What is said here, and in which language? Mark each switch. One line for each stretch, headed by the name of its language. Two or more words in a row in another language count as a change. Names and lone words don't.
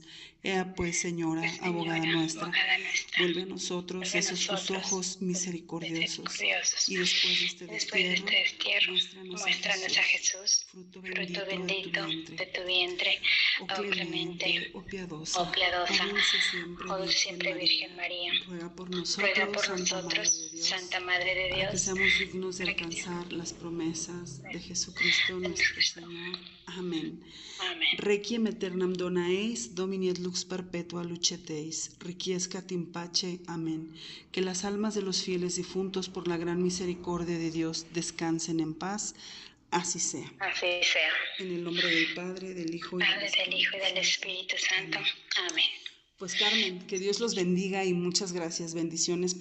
Spanish: Ea pues, Señora, abogada nuestra, vuelve a nosotros esos tus ojos misericordiosos, y después de este destierro, muéstranos a Jesús, fruto bendito de tu vientre, oh clemente, oh piadosa, oh dulce siempre Virgen María, ruega por nosotros, Santa Madre de Dios, para que seamos dignos de alcanzar las promesas de Jesucristo nuestro Señor. Amén.
Latin: Requiem aeternam dona eis, Domini et lux perpetua luceteis, requiescat in pace.
Spanish: Amén. Que las almas de los fieles difuntos por la gran misericordia de Dios descansen en paz. Así sea. Así sea. En el nombre del Padre, del Hijo y del Espíritu Santo. Amén. Pues Carmen, que Dios los bendiga y muchas gracias.